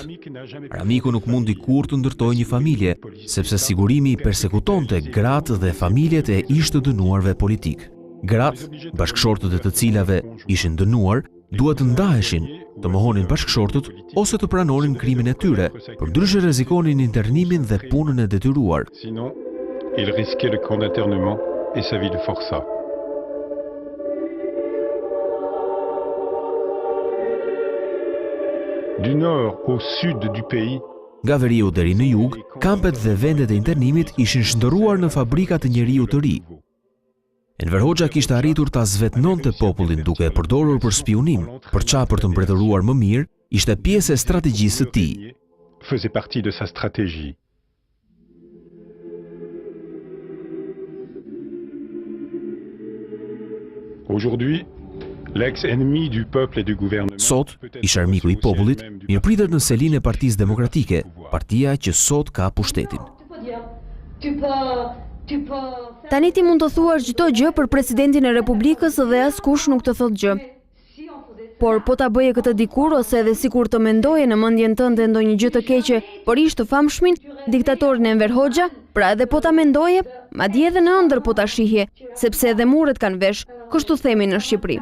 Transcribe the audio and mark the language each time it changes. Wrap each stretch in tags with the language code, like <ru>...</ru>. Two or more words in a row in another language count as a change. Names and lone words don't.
<sq>Aramiku nuk mundi kurrë të ndërtojë një familje, sepse sigurimi i persekutonte gratë dhe familjet e ish të dënuarve politik. Gratë, bashkëshortët e të cilave ishin dënuar, duhet të ndaheshin, të mohonin bashkëshortët ose të pranonin krimin e tyre, përndryshe rrezikonin internimin dhe punën e detyruar.</sq> <fr>Il risquait le camp d'internement et sa vie de forçat. Du nord au sud du pays,</fr> <sq>nga veriu deri në jug, kampet dhe vendet e internimit ishin shndërruar në fabrika të njeriu të ri. Enver Hoxha kishte arritur ta zvetnonte popullin duke e përdorur për spionim, për të mbretëruar më mirë, ishte pjesë e strategjisë së tij.</sq> <fr>Faisait partie de sa stratégie. Aujourd'hui, l'ex-ennemi du peuple et du gouvernement.</fr> <sq>Sot, ish armiku i popullit, mirëpritet në selinë e Partisë Demokratike, partia që sot ka pushtetin. Tani ti mund të thuash çdo gjë për presidentin e Republikës dhe askush nuk të thot gjë. Por po ta bëje këtë dikur ose edhe sikur të mendoje në mendjen tënde ndonjë gjë të keqe për ish të famshmin, diktatorin Enver Hoxha, pra edhe po ta mendoje, madje edhe në ëndër po ta shihje, sepse edhe muret kanë vesh, kështu themi në Shqipëri.</sq>